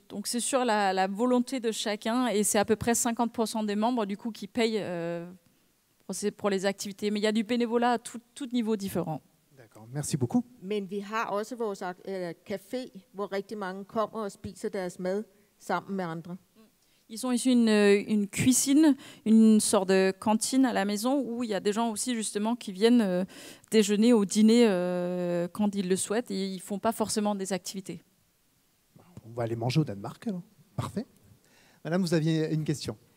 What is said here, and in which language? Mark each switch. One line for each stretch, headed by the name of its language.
French: Donc c'est sur la volonté de chacun, et c'est à peu près 50% des membres du coup qui payent pour les activités. Mais il y a du bénévolat à tout niveau différent. D'accord, merci beaucoup.
Danish: Men vi har også vores café, hvor rigtig mange kommer og spiser deres mad sammen med andre.
French: Ils ont ici une cuisine, une sorte de cantine à la maison où il y a des gens aussi justement qui viennent déjeuner ou dîner quand ils le souhaitent, et ils ne font pas forcément des activités. On va aller manger au Danemark alors. Parfait. Madame, vous aviez une question.